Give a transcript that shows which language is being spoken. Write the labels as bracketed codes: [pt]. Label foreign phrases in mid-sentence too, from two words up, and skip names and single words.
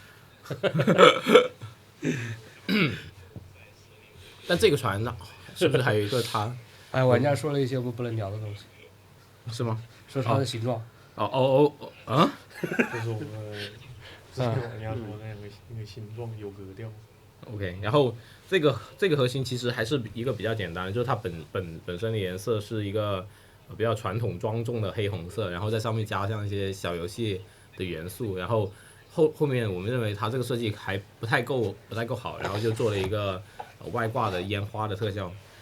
[zh] 但這個船呢，是不是還有一個它？玩家說了一些我們不能聊的東西。是嗎？說它的形狀。就是我們玩家說那個形狀有格調。 OK， 然後這個核心其實還是一個比較簡單的，就是它本身的顏色是一個比較傳統莊重的黑紅色，然後在上面加上一些小遊戲的元素，然後後面我們認為它這個設計還不太夠好，然後就做了一個外掛的煙花的特效。